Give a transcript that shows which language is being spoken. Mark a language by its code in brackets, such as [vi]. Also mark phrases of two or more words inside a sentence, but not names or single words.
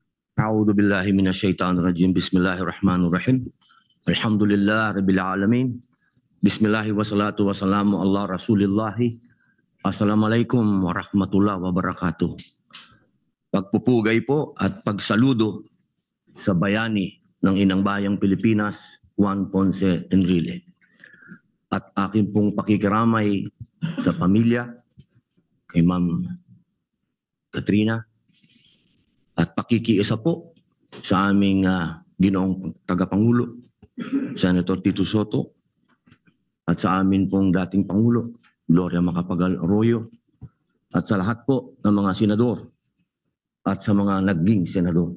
[ar] أعوذ بالله من الشيطان الرجيم. بسم الله الرحمن الرحيم. الحمد لله رب العالمين. بسم الله والصلاة والسلام على رسول الله. السلام عليكم ورحمة الله وبركاته. [tl] Pagpupugay po at pagsaludo sa bayani ng Inang Bayang Pilipinas, Juan Ponce Enrile. At akin pong pakikiramay sa pamilya, kay Ma'am Katrina, at pakikiisa po sa aming ginoong tagapangulo, Senator Tito Soto, at sa amin pong dating Pangulo, Gloria Macapagal Arroyo, at sa lahat po ng mga senador at sa mga naging senador.